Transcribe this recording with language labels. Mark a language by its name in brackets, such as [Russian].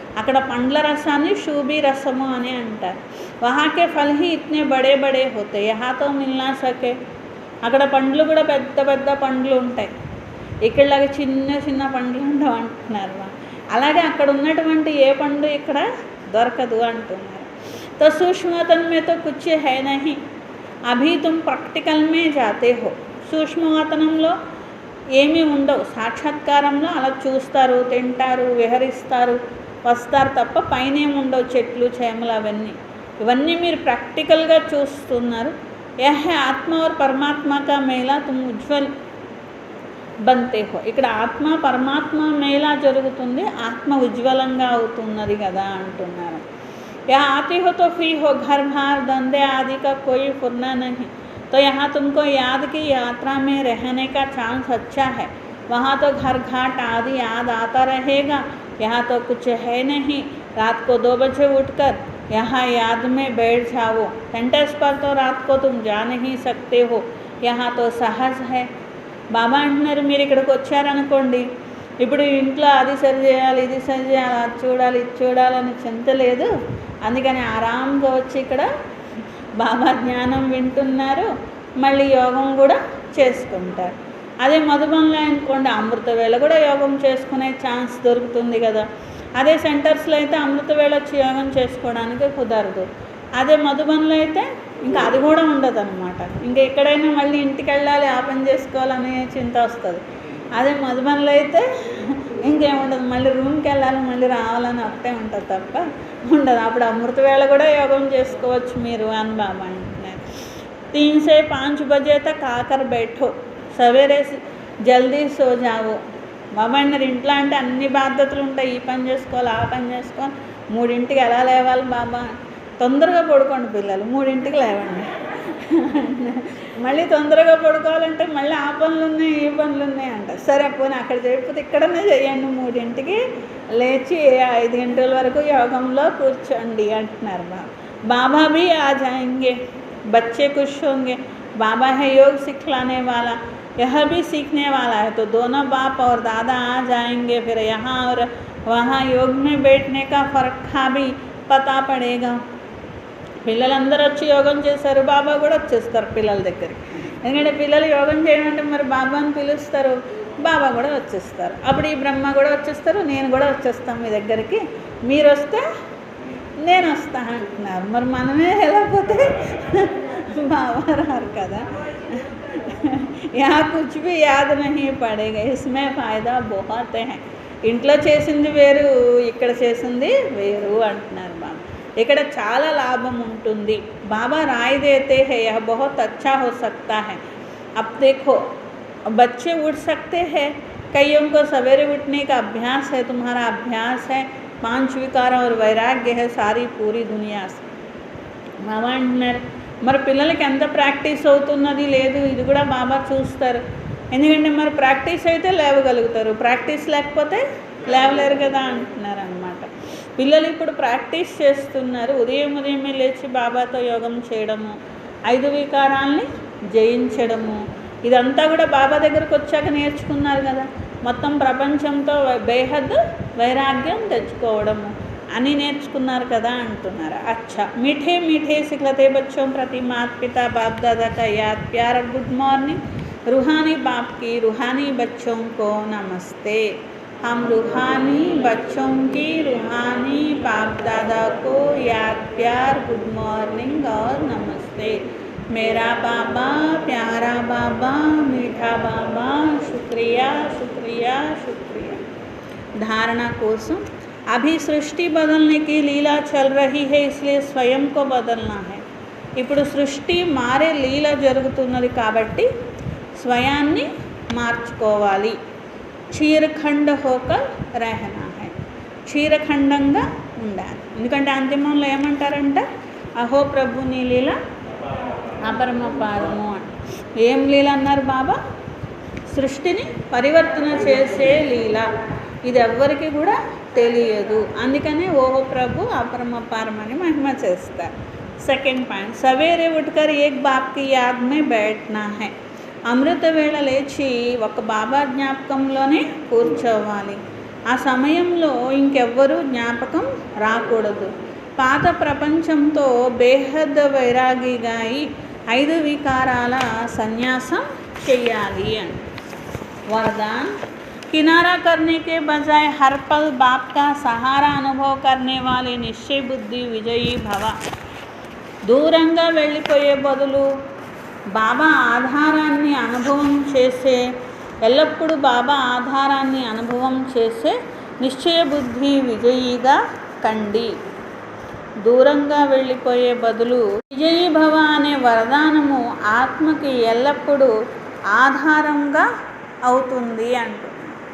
[Telugu] అక్కడ పండ్ల రసాన్ని శూభీ రసము అని అంటారు. [Hindi] వహాకే ఫల్ హీ ఇట్నే బడే బడే హోతాయి, యహాతో మిల్నా సకే. [Telugu] అక్కడ పండ్లు కూడా పెద్ద పెద్ద పండ్లు ఉంటాయి, ఇక్కడలాగా చిన్న చిన్న పండ్లు ఉండవు అంటున్నారు. అలాగే అక్కడ ఉన్నటువంటి ఏ పండు ఇక్కడ దొరకదు అంటున్నారు. [Hindi] तो सूक्ष्मतन में तो कुछ है नहीं, अभी तुम प्रैक्टिकल में जाते हो. [Telugu] సూక్ష్మవాతనంలో ఏమీ ఉండవు, సాక్షాత్కారంలో అలా చూస్తారు, తింటారు, విహరిస్తారు, వస్తారు తప్ప పైన ఏమి ఉండవు, చెట్లు చేమలు అవన్నీ. ఇవన్నీ మీరు ప్రాక్టికల్గా చూస్తున్నారు. [Hindi] యహ ఆత్మ और परमात्मा का मेला तुम उज्ज्वल बनते हो. [Telugu] ఇక్కడ ఆత్మ పరమాత్మ మేళా జరుగుతుంది, ఆత్మ ఉజ్వలంగా అవుతున్నది కదా అంటున్నారు. [Hindi] यहाँ आते हो तो फ्री हो, घर बार धंधे आदि का कोई फुरना नहीं. तो यहाँ तुमको याद की यात्रा में रहने का चांस अच्छा है. वहाँ तो घर घाट आदि याद आता रहेगा, यहाँ तो कुछ है नहीं. रात को 2 बजे उठकर यहाँ याद में बैठ जाओ. सेंटर्स पर तो रात को तुम जा नहीं सकते हो, यहाँ तो सहज है. [Telugu] బాబా అంటున్నారు మీరు ఇక్కడికి వచ్చారనుకోండి, ఇప్పుడు ఇంట్లో అది సరి చేయాలి, ఇది సరి చేయాలి, అది చూడాలి, ఇది చూడాలని చింత లేదు. అందుకని ఆరాంగా వచ్చి ఇక్కడ బాబా జ్ఞానం వింటున్నారు, మళ్ళీ యోగం కూడా చేసుకుంటారు. అదే మధుబన్లో అనుకోండి అమృత వేళ కూడా యోగం చేసుకునే ఛాన్స్ దొరుకుతుంది కదా. అదే సెంటర్స్లో అయితే అమృత వేళ వచ్చి యోగం చేసుకోవడానికి కుదరదు. అదే మధుబన్లో అయితే ఇంకా అది కూడా ఉండదు అనమాట. ఇంకా ఎక్కడైనా మళ్ళీ ఇంటికి వెళ్ళాలి, ఆ పని చేసుకోవాలనే చింత వస్తుంది. అదే మధుబన్లో అయితే ఇంకేముండదు, మళ్ళీ రూమ్కి వెళ్ళాలి, మళ్ళీ రావాలని ఒకటే ఉంటుంది తప్ప ఉండదు. అప్పుడు అమృత వేళ కూడా యోగం చేసుకోవచ్చు మీరు అని బాబా అంటున్నారు. [Hindi] 3 से 5 बजे तक आकर बैठो, సవేరే జల్దీ సో జావో. [Telugu] బాబా అన్నారు ఇంట్లో అంటే అన్ని బాధ్యతలు ఉంటాయి, ఈ పని చేసుకోవాలి, ఆ పని చేసుకోవాలి. 3ంటికి ఎలా లేవాలి బాబా, తొందరగా పడుకోండి పిల్లలు, 3ంటికి లేవండి. మళ్ళీ తొందరగా పడుకోవాలంటే మళ్ళీ ఆ పనులు ఉన్నాయి, ఈ పనులు ఉన్నాయి అంట. సరే పోనీ అక్కడ చేయకపోతే ఇక్కడనే చేయండి, 3ంటికి లేచి 5 గంటల వరకు యోగంలో కూర్చోండి అంటున్నారు. బాబా [Hindi] भी आ जाएंगे, बच्चे खुश होंगे, बाबा है योग सिखलाने वाला, यह भी सीखने वाला है। तो दोनों बाप और दादा आ जाएंगे, फिर यहाँ और वहाँ योग में बैठने का फ़र्क भी పతా పడేగా. [Telugu] పిల్లలందరూ వచ్చి యోగం చేశారు, బాబా కూడా వచ్చేస్తారు పిల్లల దగ్గరికి. ఎందుకంటే పిల్లలు యోగం చేయమంటే మరి బాబాని పిలుస్తారు, బాబా కూడా వచ్చేస్తారు. అప్పుడు ఈ బ్రహ్మ కూడా వచ్చేస్తారు, నేను కూడా వచ్చేస్తాను మీ దగ్గరికి, మీరు వస్తే నేను వస్తాను అంటున్నారు. మరి మనమే వెళ్ళకపోతే బాబా రారు కదా. [Hindi] यहाँ कुछ भी याद नहीं पड़ेगा, इसमें फ़ायदा बहुत है. [Telugu] ఇంట్లో చేసింది వేరు, ఇక్కడ చేసింది వేరు అంటున్నారు బాబా. ఇక్కడ చాలా లాభం ఉంటుంది. [Hindi] बाबा राय देते हैं यह बहुत अच्छा हो सकता है. अब देखो बच्चे उठ सकते हैं, कईयों को सवेरे उठने का अभ्यास है, तुम्हारा अभ्यास है, 5 विकार और वैराग्य है सारी पूरी दुनिया से. [Telugu] బాబా అంటున్నారు మరి పిల్లలకి ఎంత ప్రాక్టీస్ అవుతున్నది లేదు, ఇది కూడా బాబా చూస్తారు. ఎందుకంటే మరి ప్రాక్టీస్ అయితే లేవగలుగుతారు, ప్రాక్టీస్ లేకపోతే లేవలేరు కదా అంటున్నారు అన్నమాట. పిల్లలు ఇప్పుడు ప్రాక్టీస్ చేస్తున్నారు, ఉదయమే లేచి బాబాతో యోగం చేయడము, 5 వికారాల్ని జయించడము, ఇదంతా కూడా బాబా దగ్గరకు వచ్చాక నేర్చుకున్నారు కదా. మొత్తం ప్రపంచంతో బేహద్ వైరాగ్యం తెచ్చుకోవడము అని నేర్చుకున్నారు కదా అంటున్నారు. [Hindi] अच्छा मीठे मीठे सिखलते बच्चों प्रति माता पिता बाप दादा का याद प्यार और गुड मॉर्निंग. रूहानी बाप की रूहानी बच्चों को नमस्ते. हम रूहानी बच्चों की रूहानी बाप दादा को याद प्यार गुड मॉर्निंग और नमस्ते. मेरा बाबा प्यारा बाबा मीठा बाबा शुक्रिया शुक्रिया शुक्रिया. धारणा कोसम अभी सृष्टि बदलने की लीला चल रही है, इसलिए स्वयं को बदलना है. [Telugu] ఇప్పుడు సృష్టి మారే లీల జరుగుతున్నది కాబట్టి స్వయాన్ని మార్చుకోవాలి. [Hindi] క్షీరఖండ హోకర్ రహనా హై, [Telugu] క్షీరఖండంగా ఉండాలి. ఎందుకంటే అంతిమంలో ఏమంటారంట, అహో ప్రభు నీ లీల అపరమపారము అని. ఏం లీల అన్నారు బాబా? సృష్టిని పరివర్తన చేసే లీల. ఇది ఎవ్వరికి కూడా తెలియదు, అందుకనే ఓహో ప్రభు అపరమపారం అని మహిమ చేస్తారు. [Hindi] సెకండ్ పాయింట్, సవేరే ఉట్కర్ ఏక్ బాప్ కి యాద్ మే బైఠనా హై. [Telugu] అమృత వేళ లేచి ఒక బాబా జ్ఞాపకంలోనే కూర్చోవాలి. ఆ సమయంలో ఇంకెవ్వరూ జ్ఞాపకం రాకూడదు. పాత ప్రపంచంతో బేహద్ వైరాగిగా అయి 5 వికారాల సన్యాసం చెయ్యాలి అని. [Hindi] वरदान, किनारा करने के बजाय हर पल बाप का सहारा अनुभव करने वाले निश्चय बुद्धि विजयी भव. [Telugu] దూరంగా వెళ్ళిపోయే బదులు బాబా ఆధారాన్ని అనుభవం చేసే, ఎల్లప్పుడూ బాబా ఆధారాన్ని అనుభవం చేసే నిశ్చయ బుద్ధి విజయీగా కండి. దూరంగా వెళ్ళిపోయే బదులు విజయీ భవ అనే వరదానము ఆత్మకి ఎల్లప్పుడూ ఆధారంగా అవుతుంది అంటుంది.